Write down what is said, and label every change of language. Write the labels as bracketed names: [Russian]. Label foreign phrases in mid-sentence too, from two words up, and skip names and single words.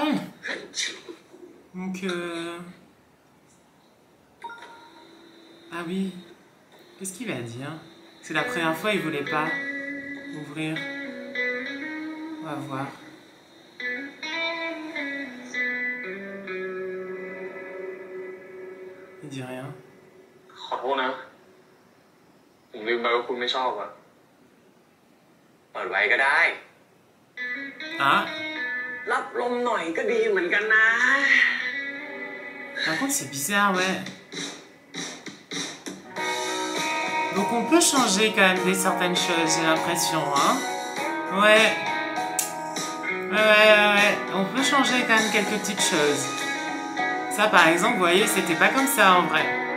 [French] Donc ah oui. Qu'est-ce qu'il va dire? C'est la première fois il voulait pas ouvrir. On va voir. Il dit rien. [Thai] ขอโทษนะ ผมลืมไปว่าคุณไม่ชอบอ่ะ เปิดไว้ก็ได้ Ah. รับลมหน่อยก็ดีเหมือนกันนะ [French] Par contre, c'est bizarre, ouais. Donc on peut changer quand même certaines choses, j'ai l'impression, hein. Ouais. Ouais. On peut changer quand même quelques petites choses. Ça, par exemple, vous voyez, c'était pas comme ça en vrai.